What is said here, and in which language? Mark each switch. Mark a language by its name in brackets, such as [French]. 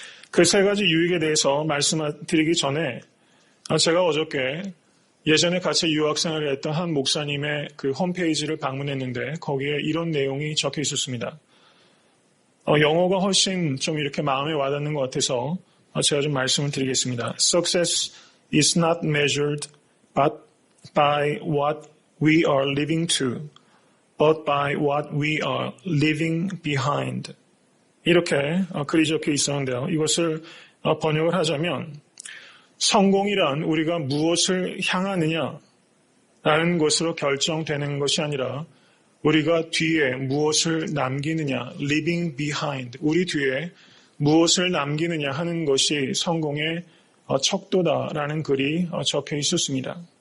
[Korean] 그 세 가지 유익에 대해서 말씀드리기 전에 제가 어저께 예전에 같이 유학생활을 했던 한 목사님의 그 홈페이지를 방문했는데 거기에 이런 내용이 적혀 있었습니다. 영어가 훨씬 좀 이렇게 마음에 와닿는 것 같아서 제가 좀 말씀을 드리겠습니다. [English] Success is not measured but by what we are living to, but by what we are leaving behind. [Korean] 이렇게 글이 적혀 있었는데요. 이것을 번역을 하자면 성공이란 우리가 무엇을 향하느냐라는 것으로 결정되는 것이 아니라 우리가 뒤에 무엇을 남기느냐, [English] leaving behind, [Korean] 우리 뒤에 무엇을 남기느냐 하는 것이 성공의 척도다라는 글이 적혀 있었습니다.